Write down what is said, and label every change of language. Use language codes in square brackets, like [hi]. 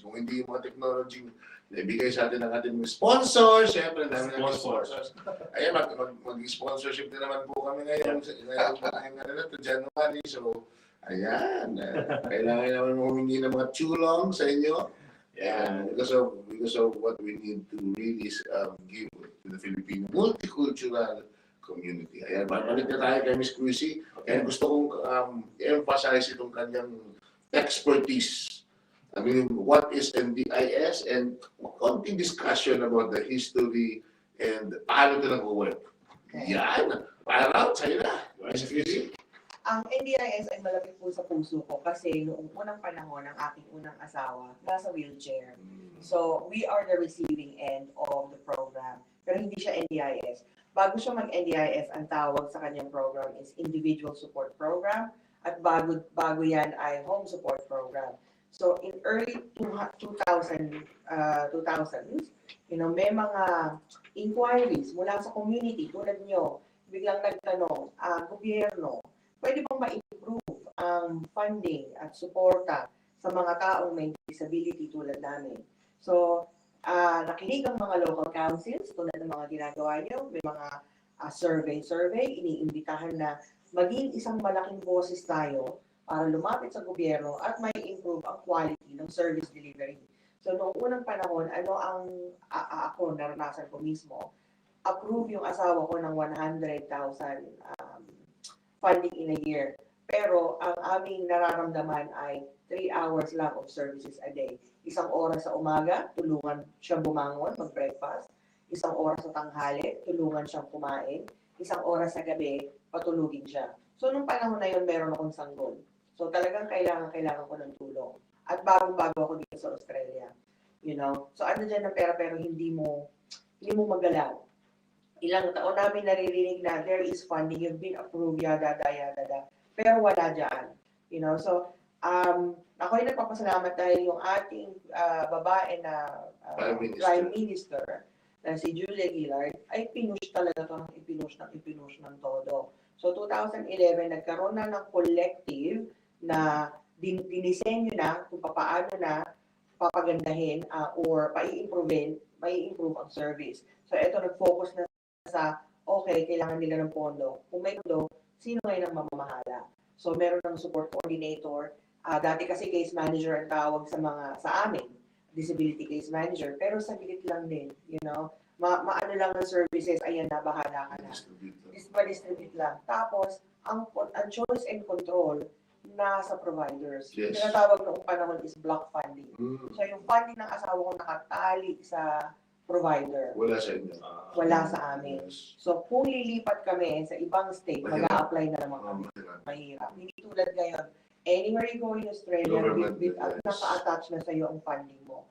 [tl] Kung hindi yung mga technology na ibigay sa atin ng ating mga sponsors, syempre dami ng sponsors. Ayan, mag-sponsorship din naman po kami ngayon to January. So, ayan, kailangan naman humingi ng mga tulong sa inyo. [en] And because of what we need to really give to the Filipino multicultural community. [tl] Ayan, balik na tayo kay Miss Chrissy. And gusto kong emphasize itong kanyang expertise. [en] I mean, what is NDIS and [tl] konting [en] discussion about the history and [tl] paano ito nag-work. Yan. Para sa'yo na. Miss Chrissy. Ang NDIS ay malapit po sa puso ko kasi noong unang panahon ng aking unang asawa, nasa wheelchair. [en] So, we are the receiving end of the program. [tl] Pero hindi siya NDIS. Bago siya mag-NDIS, ang tawag sa kanyang program is Individual Support Program at bago yan ay home support program. [en] So in early 2000s, [tl] may mga inquiries mula sa community tulad nyo, biglang nagtanong, gobyerno, pwede bang ma-improve ang funding at suporta sa mga taong may disability tulad namin? So, nakinig ang mga local councils tulad ng mga ginagawa nyo, may mga survey, iniimbitahan na maging isang malaking boses tayo para lumapit sa gobyerno at may improve ang quality ng service delivery. So, noong unang panahon, ano ang ako, naranasan ko mismo, approve yung asawa ko ng 100,000 [en] funding in a year. [tl] Pero, ang aming nararamdaman ay 3 hours lang [en] of services a day. [tl] Isang oras sa umaga, tulungan siyang bumangon, mag-breakfast. Isang oras sa tanghali, tulungan siyang kumain. Isang oras sa gabi, patulugin siya. So, nung panahon na yun, meron akong sanggol. So, talagang kailangan ko ng tulong. At bagong-bago ako dito sa Australia. So, ano dyan ng pera pero hindi mo magalaw. Ilang taon namin naririnig na [en] there is funding, you've been approved, yada. [tl] Pero wala dyan. So, ako'y nagpapasalamat dahil yung ating babae na Prime Minister, na si Julia Gillard, ay pinush talaga ito ng ipinush ng todo. So, 2011, nagkaroon na ng collective na dinisenyo na kung paano na papagandahin or mai-improve ang service. So, ito nag-focus na sa, okay, kailangan nila ng pondo. Kung may pondo, sino ngayon ang mamamahala? So, meron ng support coordinator. Dati kasi case manager ang tawag sa amin, disability case manager. Pero saglit lang din, maano lang ng services, ayan na, bahala ka na. Distribute lang. Tapos, ang choice and control nasa providers. Yes. Tinatawag noong panahon is block funding. So, yung funding ng asawa ko nakatali sa provider. Wala sa inyo. Wala sa amin. So, kung lilipat kami sa ibang state, mag-a-apply na naman kami. Mahirap. Hindi tulad ngayon, [en] anywhere you go in Australia, [tl] naka-attach na sa iyo ang funding mo.